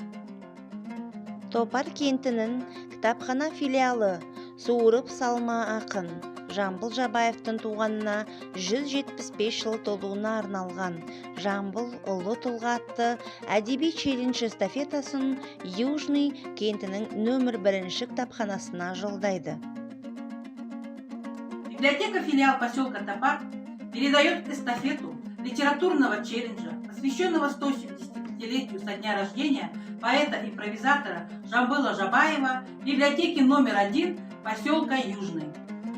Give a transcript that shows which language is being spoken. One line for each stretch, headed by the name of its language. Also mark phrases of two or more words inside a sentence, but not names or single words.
Kazakh: Топар кентінің кітапхана филиалы суырып салма ақын Жамбыл Жабаевтың туғанына 175 жыл толуына арналған Жамбыл ұлы тұлға атты әдеби челлендж эстафетасын Южный кентінің нөмір 1 кітапханасына жолдайды.
Russian: Библиотека филиал поселка Топар передает эстафету литературного челленджа, посвященного 175-летию со дня рождения поэта-импровизатора Жамбыла Жабаева, библиотеки номер 1 поселка Южный.